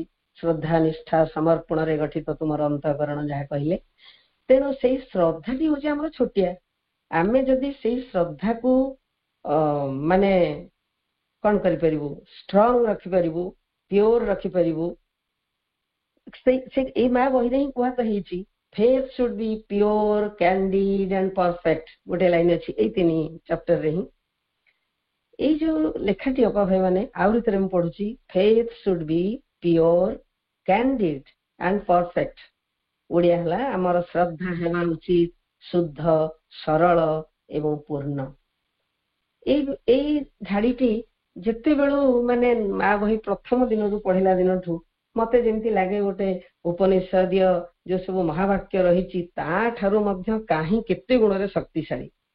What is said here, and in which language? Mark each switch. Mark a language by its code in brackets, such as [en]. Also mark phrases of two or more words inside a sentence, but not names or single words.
[or] ଶ୍ରଦ୍ଧା ନିଷ୍ଠା ସମର୍ପଣରେ ଗଠିତ ତୁମର ଅନ୍ତଃକରଣ ଯାହା କହିଲେ। ତେଣୁ ସେଇ ଶ୍ରଦ୍ଧାଟି ହଉଛି ଆମର ଛୋଟିଆ। ଆମେ ଯଦି ସେଇ ଶ୍ରଦ୍ଧାକୁ ମାନେ କଣ କରିପାରିବୁ, ଷ୍ଟ୍ରଙ୍ଗ ରଖିପାରିବୁ, ପିଓର ରଖିପାରିବୁ, ଏଇ ମା ବହିରେ ହିଁ କୁହା ତ ହେଇଛି, [en] faith should be pure, candid and perfect। [or] ଗୋଟେ ଲାଇନ ଅଛି ଏଇ 3 ଚାପ୍ଟରରେ ହିଁ। ଏଇ ଯୋଉ ଲେଖାଟି ଅପା ଭାଇ ମାନେ ଆହୁରି ଥରେ ମୁଁ ପଢୁଛି, [en] faith should be pure, candid and perfect। [or] ଓଡିଆ ହେଲା ଆମର ଶ୍ରଦ୍ଧା ହେବା ଉଚିତ ଶୁଦ୍ଧ, ସରଳ ଏବଂ ପୂର୍ଣ୍ଣ। ଏଇ ଧାଡିଟି ଯେତେବେଳୁ ମାନେ ମା ବହି ପ୍ରଥମ ଦିନରୁ ପଢିଲା ଦିନଠୁ ମତେ ଯେମିତି ଲାଗେ ଗୋଟେ ଉପନିଷଦୀୟ ଯୋଉ ସବୁ ମହାବାକ୍ୟ ରହିଛି ତାଠାରୁ ମଧ୍ୟ କାହିଁ କେତେ ଗୁଣରେ ଶକ୍ତିଶାଳୀ।